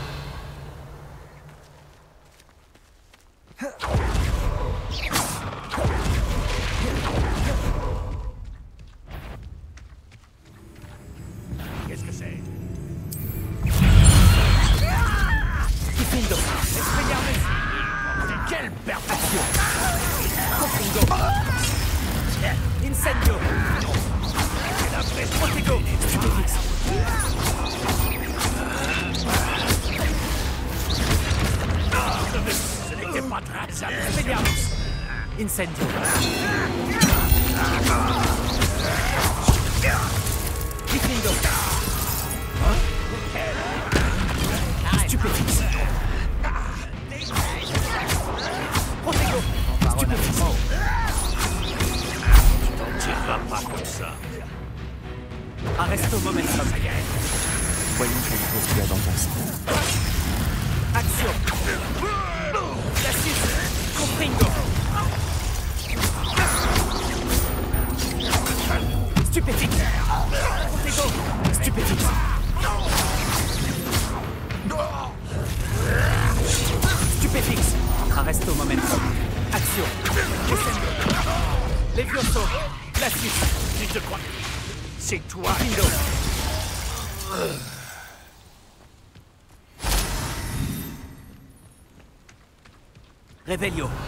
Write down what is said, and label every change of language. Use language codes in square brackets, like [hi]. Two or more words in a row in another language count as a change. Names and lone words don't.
[fr] Qu'est-ce que c'est? [la] Difendo. Expelliarmus. [fr] Quelle perfection! [la] Confringo. Incendio. Protego. Stupefix. [fr] Ce n'était pas très amusant. [la] Expelliarmus. Incendio. Difendo. Stupefix. Protego. Stupefix. [fr] Tu ne vas pas comme ça. [la] Arresto momentum. [fr] Voyons quel tour tu as dans ton sang. [la] Action. Glacius. Confringo. Stupefix. Protego. Stupefix. Stupefix. Arresto momentum. Action. Descendo. Levioso. Glacius. [fr] Tu te crois? C'est toi. [la] Findo. Revelio.